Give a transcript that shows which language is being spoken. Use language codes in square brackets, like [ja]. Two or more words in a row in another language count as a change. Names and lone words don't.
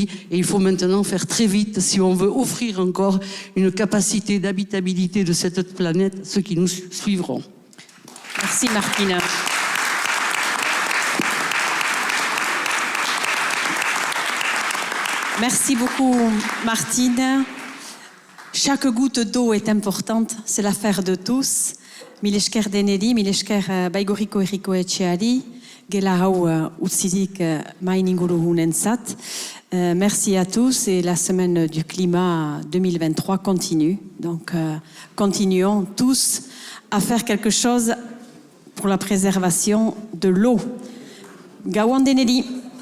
[fr] Et il faut maintenant faire très vite si on veut offrir encore une capacité d'habitabilité de cette planète à ceux qui nous suivront. Merci Martine. Merci beaucoup, Martine. Chaque goutte d'eau est importante, c'est l'affaire de tous. [eu] Milesker deneri, milesker baigoriko erriko etxeari, gela hau utzidik main inguru hunentzat. [fr] Merci à tous et la semaine du climat 2023 continue. Donc, continuons tous à faire quelque chose pour la préservation de l'eau. Gawande Nelly.